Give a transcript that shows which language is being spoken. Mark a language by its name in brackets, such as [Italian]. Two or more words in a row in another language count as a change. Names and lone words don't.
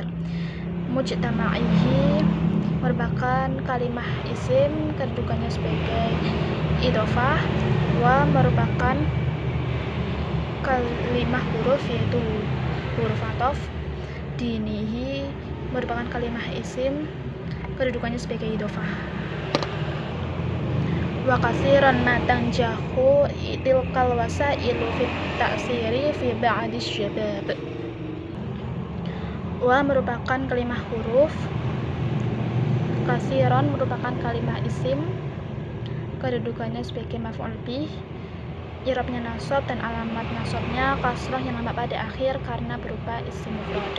[Indonesian] Mujtama'ihi merupakan kalimah isim, kedudukannya sebagai idhofah. Wa merupakan kalimah huruf yaitu huruf ataf. Dinihi merupakan kalimah isim, kedudukannya sebagai idhofah. [Arabic] وكثيرا ما تنجح تلك الوسائل في التأثير في بعض الشباب. [Indonesian] Wa merupakan kalimah huruf. Katsiran merupakan kalimah isim, kedudukannya sebagai [Arabic] مفعول به, [Indonesian] i'rabnya nasab dan alamat nasabnya kasrah yang nampak pada akhir karena berupa isim mufrad.